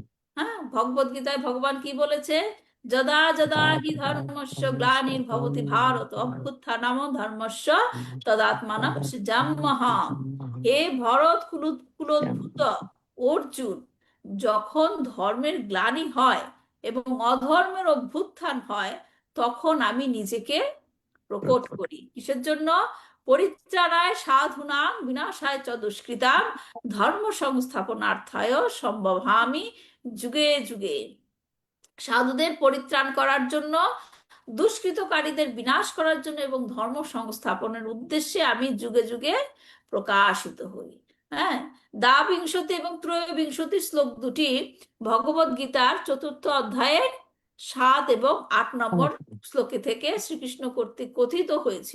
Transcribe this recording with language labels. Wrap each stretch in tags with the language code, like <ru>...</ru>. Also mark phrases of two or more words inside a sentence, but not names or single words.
<bn>হ্যাঁ, ভগবদ গীতায় ভগবান কি বলেছে,</bn> <sa>যদা যদা হি ধর্মস্য গ্লানির্ভবতি ভারত অভ্যুত্থানম ধর্মস্য তদাত্মানম সৃজাম্যহম।</sa> <bn>হে ভরত কুলোদ্ভূত অর্জুন, যখন ধর্মের গ্লানি হয় এবং অধর্মের অভ্যুত্থান হয়, তখন আমি নিজেকে প্রকট করি। কিসের জন্য?</bn> <sa>পরিত্রাণায় সাধুনাং বিনাশায় চ দুষ্কৃতাং ধর্ম সংস্থাপনার্থায় সম্ভবামি যুগে যুগে।</sa> <bn>সাধুদের পরিত্রাণ করার জন্য, দুষ্কৃতকারীদের বিনাশ করার জন্য এবং ধর্ম সংস্থাপনের উদ্দেশ্যে আমি যুগে যুগে প্রকাশিত হই। হ্যাঁ, দ্বাবিংশতি এবং ত্রয়োবিংশতি শ্লোক দুটি ভগবদ গীতার 4th অধ্যায়ের 7 এবং 8 নম্বর শ্লোকে থেকে শ্রীকৃষ্ণ কর্তৃক কথিত হয়েছিল।</bn>